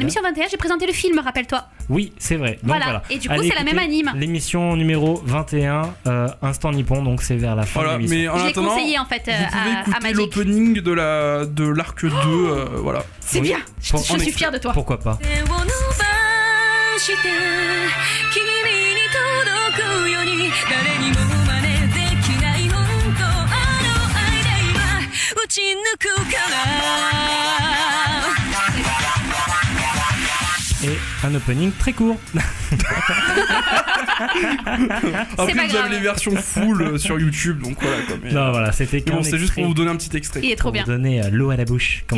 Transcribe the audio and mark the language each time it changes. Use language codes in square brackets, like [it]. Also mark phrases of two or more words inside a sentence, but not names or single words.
[fr] l'émission 21 j'ai présenté le film, rappelle-toi. Oui, c'est vrai. Donc, Voilà. Et du coup, Allez c'est la même écouter anime. L'émission numéro 21, Instant Nippon, donc c'est vers la fin Voilà de l'émission. mais en Je l'ai attendant conseillé en fait vous pouvez à écouter Magic. l'opening de l'arc 2 voilà. C'est Oui. bien, je Pour- suis fière de toi. Pourquoi pas? [ja] 手を伸ばして君に届くように誰にも真似できない本当あの愛で今打ち抜くから [fr] Et un opening très court. Après pas vous grave. avez les versions full sur YouTube donc voilà quoi. Mais, Non, voilà, c'était mais bon, qu'un c'est juste extrait pour vous donner un petit extrait. Il est trop pour bien. vous donner l'eau à la bouche, comme